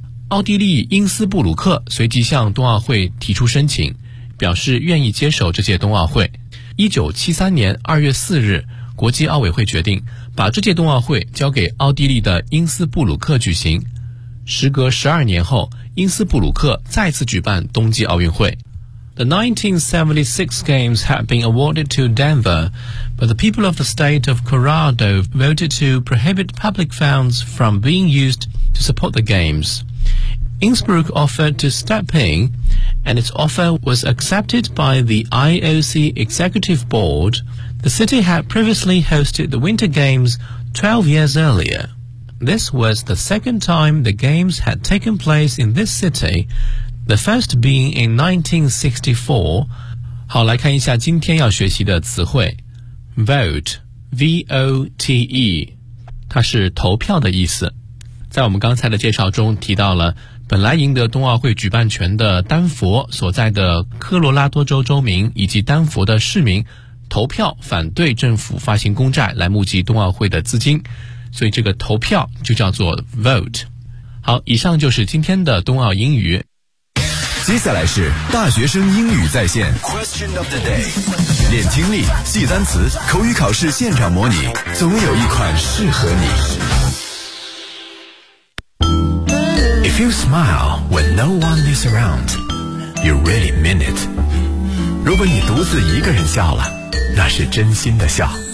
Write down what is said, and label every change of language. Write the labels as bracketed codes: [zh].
[zh] 奥地利因斯布鲁克随即向冬奥会提出申请，表示愿意接手这届冬奥会。 1973年2月4日国际奥委会决定把这届冬奥会交给奥地利的因斯布鲁克举行。时隔12年后，因斯布鲁克再次举办冬季奥运会。 [en] The 1976 Games had been awarded to Denver, but the people of the state of Colorado voted to prohibit public funds from being used to support the Games. Innsbruck offered to step in, and its offer was accepted by the IOC Executive Board. The city had previously hosted the Winter Games 12 years earlier. This was the second time the Games had taken place in this city,The first being in 1964. [zh] 好，来看一下今天要学习的词汇。 Vote, V-O-T-E, 它是投票的意思。在我们刚才的介绍中提到了，本来赢得冬奥会举办权的丹佛所在的科罗拉多州州民以及丹佛的市民投票反对政府发行公债来募集冬奥会的资金。所以这个投票就叫做 vote。好，以上就是今天的冬奥英语。接下来是大学生英语在线 Question of the day， 练听力记单词口语考试现场模拟，总有一款适合你。 [en] If you smile when no one is around, you really mean it. [zh] 如果你独自一个人笑了，那是真心的笑。